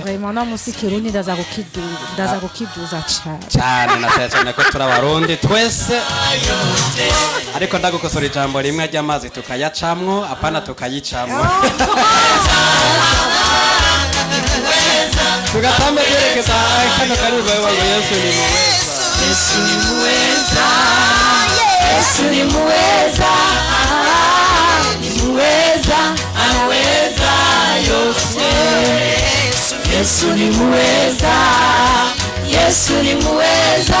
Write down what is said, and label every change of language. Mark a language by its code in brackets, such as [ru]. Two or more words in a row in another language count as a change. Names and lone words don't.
[rn] Vraiment musi Kirundi ndaza gukiduza cyane cyane ko turabarundi twese. Ariko ndagukosora ijambo rimwe ry'amazi tukayacamwo apana tukayicamwo. Tugatambe yerekeza kano karibu wa [sw] Yesu ni muweza. Yesu ni muweza. Yesu ni muweza. Ni muweza, anaweza yote. Yesu ni muweza. Yesu ni muweza.